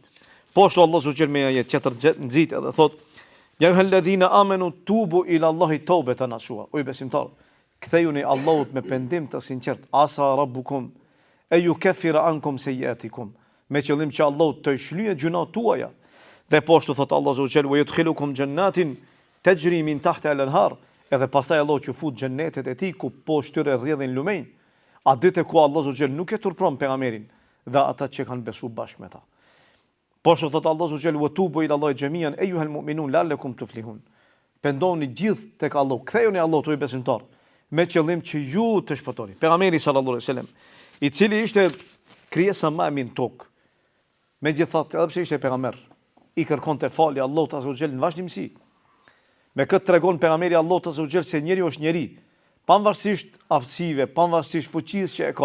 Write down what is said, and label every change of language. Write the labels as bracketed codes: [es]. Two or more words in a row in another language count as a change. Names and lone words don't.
[sq] Poshtë Allahu [ar] عز وجل [sq] me ajet tjetër nxit edhe thotë: [ar] "يا أيها الذين آمنوا توبوا إلى الله توبة نصوحا." [sq] O besimtar, kthejuni Allahut me pendim të sinqert. [ar] عسى ربكم أن يكفر عنكم سيئاتكم. [sq] Me qëllim që Allahu të shlyejë gjunat tuaja. Dhe poshtë thotë Allahu [ar] عز وجل: "ويدخلكم جنات تجري من تحتها الأنهار." [sq] Edhe pastaj Allahu që fut xhenetet e tij ku poshtë tyre rrjedhin lumenj. A ditë ku Allahu [ar] عز وجل [sq] nuk e turpron pejgamberin dhe ata që kanë besuar bashkë me ta. Poshtë thotë Allahu [ar] عز وجل: "وتوبوا إلى الله جميعا أيها المؤمنون لعلكم تفلحون." [sq] Pendoni gjithë tek Allahu, kthehuni Allahut o besimtar, me qëllim që ju të shpëtoni. Pejgamberi [ar] صلى الله عليه وسلم, [sq] I cili ishte krijesa më e mirë në tokë, megjithatë edhe pse ishte pejgamber, I kërkonte falje Allahut [ar] عز وجل [sq] në vazhdimsi. Me këtë tregon pejgamberi Allahut [ar] عز وجل [sq] se njeriu është njeri, pavarësisht aftësive, pavarësisht fuqisë që e ka.